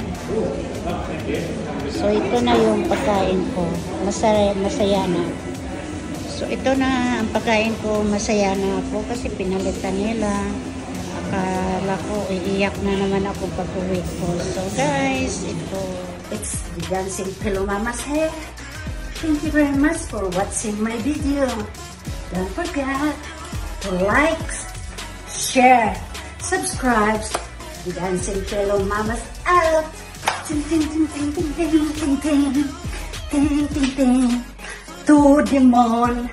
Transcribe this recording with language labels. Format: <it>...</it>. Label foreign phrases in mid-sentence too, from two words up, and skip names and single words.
<tl>So ito na yung pagkain ko. Masaya na. So ito na ang pagkain ko. Masaya na ako kasi pinalitan nila. Akala ko iiyak na naman ako pag-uwi ko. So guys, ito.</tl> <en>It's the Dancing Pillow Mama's hair. Thank you very much for watching my video. Don't forget to like, share, subscribe to Dancing Pillow Mama's out. Ting ting ting ting ting ting ting ting ting ting ting to the moon.</en>